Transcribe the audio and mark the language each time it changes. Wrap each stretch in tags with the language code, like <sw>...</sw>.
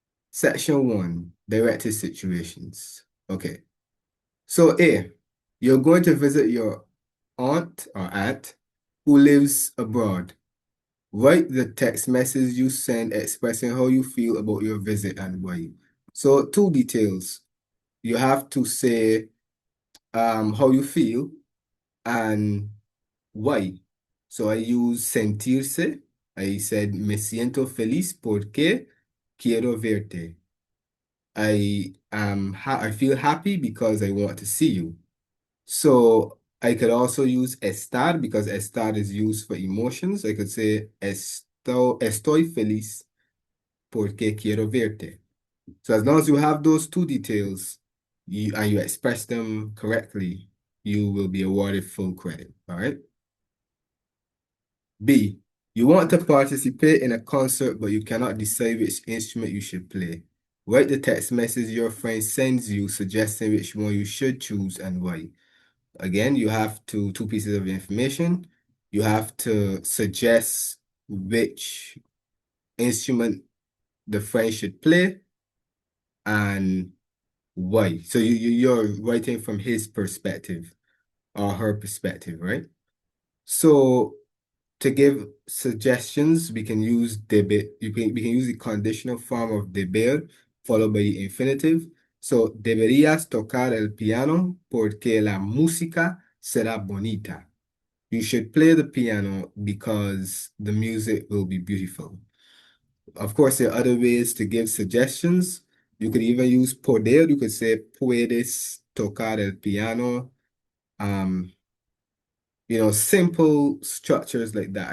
<en>Section 1, directed situations. Okay, so A, you're going to visit your aunt who lives abroad. Write the text message you send expressing how you feel about your visit and why. So two details. You have to say how you feel and why. So I use sentirse. I said</en> <es>me siento feliz porque quiero verte.</es> <en>I feel happy because I want to see you. So I could also use estar because estar is used for emotions. I could say</en> <es>estoy feliz porque quiero verte.</es> <en>So as long as you have those two details and you express them correctly, you will be awarded full credit. All right. B, you want to participate in a concert, but you cannot decide which instrument you should play. Write the text message your friend sends you suggesting which one you should choose and why. Again, you have two pieces of information. You have to suggest which instrument the friend should play and why. So you're writing from his perspective or her perspective, right? So to give suggestions, we can use debe. We can use the conditional form of deber followed by the infinitive.</en> <es>So deberías tocar el piano porque la música será bonita.</es> <en>You should play the piano because the music will be beautiful. Of course, there are other ways to give suggestions. You could even use poder. You could say,</en> <es>puedes tocar el piano.</es> <en>Um, simple structures like that.</en>